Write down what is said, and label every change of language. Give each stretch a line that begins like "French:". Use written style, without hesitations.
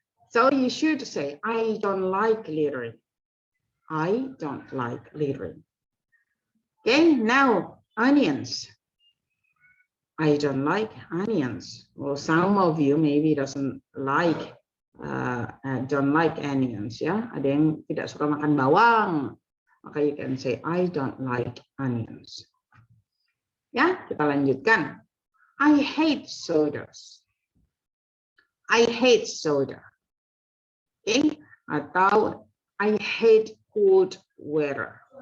English: So you should say, I don't like littering. I don't like littering. Okay, now onions. I don't like onions. Well, some of you maybe don't like onions, ya.
Indonesian: Ada yang tidak suka makan bawang. Maka
English: you can say, I don't like onions.
Indonesian: Ya, kita lanjutkan.
English: I hate sodas. I hate soda. Okay?
Indonesian: Atau
English: I hate cold weather.